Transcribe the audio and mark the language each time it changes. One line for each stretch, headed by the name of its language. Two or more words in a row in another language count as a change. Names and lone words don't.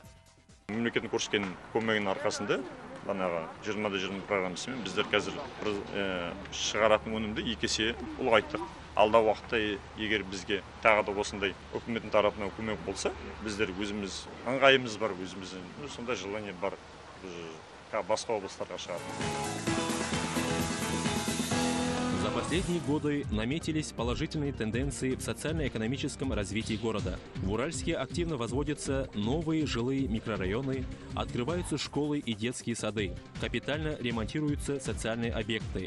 Kazakh: Мемлекеттің көрсеткен көмегінің арқасында, банағы 20-20 программасымен біздер қазір шығаратын өнімді 2 есе ұлғайттық. Алдағы уақытта егер бізге тағы да осындай үкіметтің тарапынан көмек болса, біздер өзіміз ыңғайымыз бар, өзіміздің сондай желание бар басқа облыстарға шығару.
Russian: За последние годы наметились положительные тенденции в социально-экономическом развитии города. В Уральске активно возводятся новые жилые микрорайоны, открываются школы и детские сады, капитально ремонтируются социальные объекты.